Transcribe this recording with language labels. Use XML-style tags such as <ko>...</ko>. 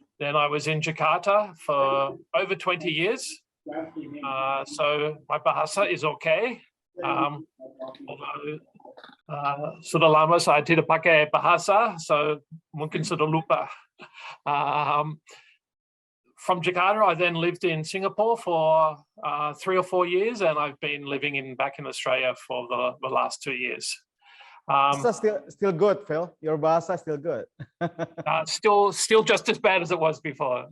<en>Then I was in Jakarta for over 20 years. So my bahasa is okay.</en> <id>Although sudah lama saya tidak pakai bahasa, so mungkin sudah lupa.</id> <en>From Jakarta, I then lived in Singapore for 3 or 4 years, and I've been living back in Australia for the last 2 years. Still good, Phil. Your bahasa still good. Still just as bad as it was before.</en>